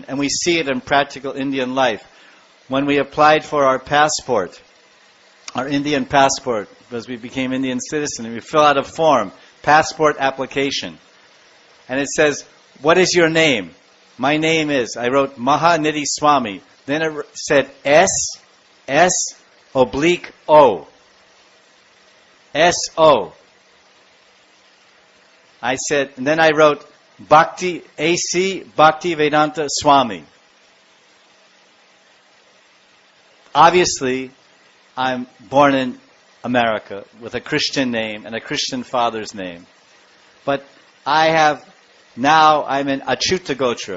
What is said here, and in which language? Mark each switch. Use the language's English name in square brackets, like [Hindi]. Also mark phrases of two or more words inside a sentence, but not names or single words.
[English] And we see it in practical Indian life. When we applied for our passport, our Indian passport, because we became Indian citizens, and we fill out a form, passport application. And it says, "What is your name?" My name is, I wrote Mahanidhi Swami. Then it said S/O. S-O. I said, and then I wrote Bhakti, A.C. Bhakti Vedanta Swami. Obviously, I'm born in America with a Christian name and a Christian father's name. But I'm in Achyuta Gotra.